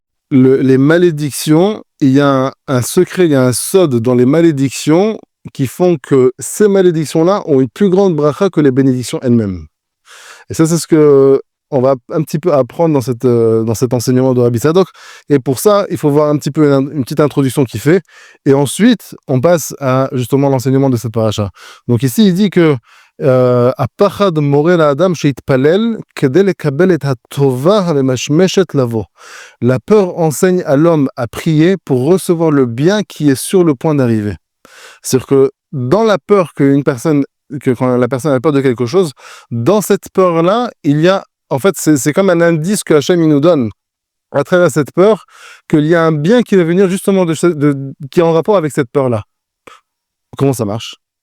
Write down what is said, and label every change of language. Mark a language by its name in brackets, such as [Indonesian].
[French] Les malédictions, il y a un secret, il y a un sod dans les malédictions qui font que ces malédictions-là ont une plus grande bracha que les bénédictions elles-mêmes. Et ça, c'est ce que on va un petit peu apprendre dans cet enseignement de Rabbi Tzadok. Et pour ça, il faut voir un petit peu une petite introduction qu'il fait. Et ensuite, on passe à justement l'enseignement de cette paracha. Donc ici, il dit que [Hebrew] הפחד מורה לאדם שיתפלל כדי לקבל את הטובה הממשמשת לבוא. [French] La peur enseigne à l'homme à prier pour recevoir le bien qui est sur le point d'arriver. C'est-à-dire que dans la peur quand la personne a peur de quelque chose, dans cette peur-là, il y a, en fait, c'est comme un indice que Hachem il nous donne à travers cette peur, qu'il y a un bien qui va venir justement qui est en rapport avec cette peur-là. Comment ça marche?